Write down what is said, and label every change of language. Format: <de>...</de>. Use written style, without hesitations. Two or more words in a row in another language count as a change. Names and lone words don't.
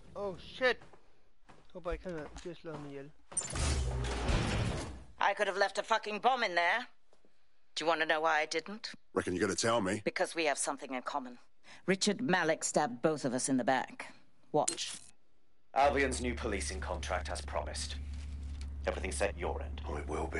<en>Oh shit!</en> <da>Håber ikke, han bliver slået ham ihjel.</da> <en>I could have left a fucking bomb in there. Do you want to know why I didn't? Reckon you're gonna tell me? Because we have something in common. Richard Malik stabbed both of us in the back. Watch. Albion's new policing contract as promised. Everything set your end. Oh, it will be.</en>